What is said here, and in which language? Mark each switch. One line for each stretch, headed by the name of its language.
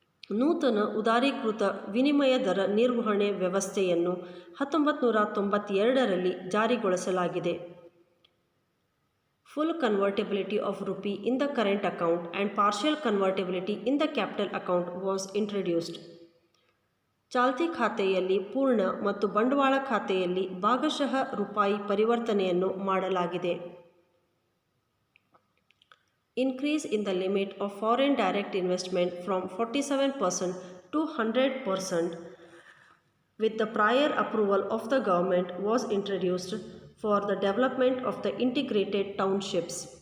Kannada: ನೂತನ ಉದಾರೀಕೃತ ವಿನಿಮಯ ದರ ನಿರ್ವಹಣೆ ವ್ಯವಸ್ಥೆಯನ್ನು 1992ರಲ್ಲಿ ಜಾರಿಗೊಳಿಸಲಾಗಿದೆ.
English: Full convertibility of rupee in the current account and partial convertibility in the capital account was introduced.
Kannada: ಚಾಲ್ತಿ ಖಾತೆಯಲ್ಲಿ ಪೂರ್ಣ ಮತ್ತು ಬಂಡವಾಳ ಖಾತೆಯಲ್ಲಿ ಭಾಗಶಃ ರೂಪಾಯಿ ಪರಿವರ್ತನೆಯನ್ನು ಮಾಡಲಾಗಿದೆ.
English: Increase in the limit of foreign direct investment from 47% to 100% with the prior approval of the government was introduced for the development of the integrated townships.